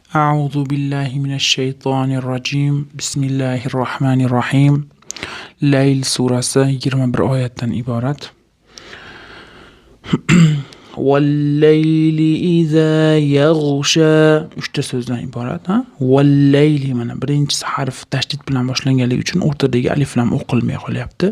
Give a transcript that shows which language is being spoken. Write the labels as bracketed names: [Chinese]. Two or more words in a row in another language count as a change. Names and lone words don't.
[Arabic] أعوذ بالله من الشيطان الرجيم بسم الله الرحمن الرحيم [Uzbek] Layl surasi 21 oyatdan iborat. [Arabic] والليل إذا يغشى [Uzbek] 3 ta so'zdan iborat. Vallayli mana birinchi harf tashdid bilan boshlanganligi uchun o'rtadagi alif lam o'qilmay qolyapti.